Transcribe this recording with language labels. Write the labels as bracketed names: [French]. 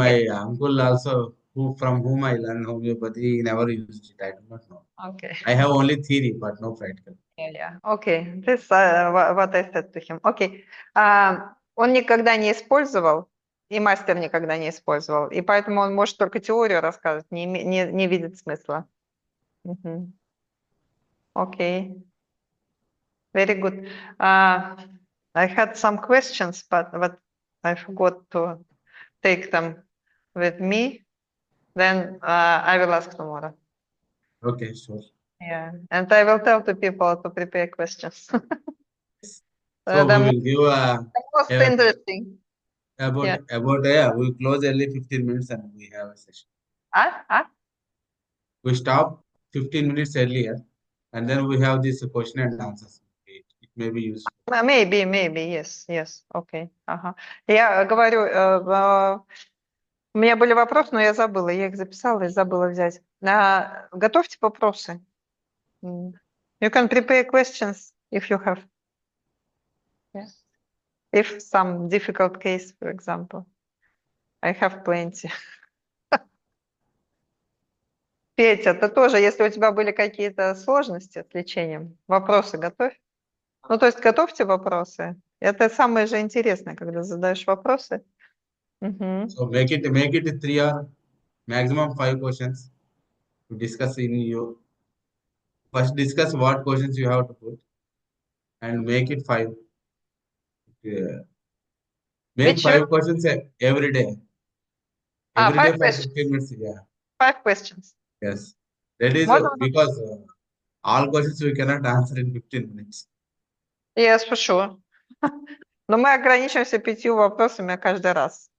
[English] Okay. my uncle also, from whom I learned homeopathy, he never used it. I do not know. Okay. I have only theory, but no practical. Yeah. Okay. This what I said to him. Okay. [Russian] Он никогда не использовал, и мастер никогда не использовал, и поэтому он может только теорию рассказывать, не видит смысла. [English] Okay. Very good. I had some questions, but I forgot to take them with me. Then I will ask tomorrow. Okay, sure. Yeah, and I will tell to people to prepare questions. So we The will give most interesting. we close early 15 minutes and we have a session. We stop 15 minutes earlier and then we have this question and answers. It may be useful. Maybe, yes, okay. [Russian] Я говорю, у меня были вопросы, но я забыла, я их записала и забыла взять. Готовьте вопросы. [English] You can prepare questions if you have. Yes. If some difficult case, for example. I have plenty. [Russian] Петя, ты тоже, если у тебя были какие-то сложности с лечением, вопросы готовь. Ну, то есть готовьте вопросы. Это самое же интересное, когда задаешь вопросы. [English] So make it 3 or maximum 5 questions to discuss in you. First discuss what questions you have to put and make it 5. Make Which 5 questions every day. Every day for questions. 15 minutes. Yeah. 5 questions. Yes. That is because all questions we cannot answer in 15 minutes. Yes, for sure. [Russian] Но мы ограничимся 5 вопросами каждый раз.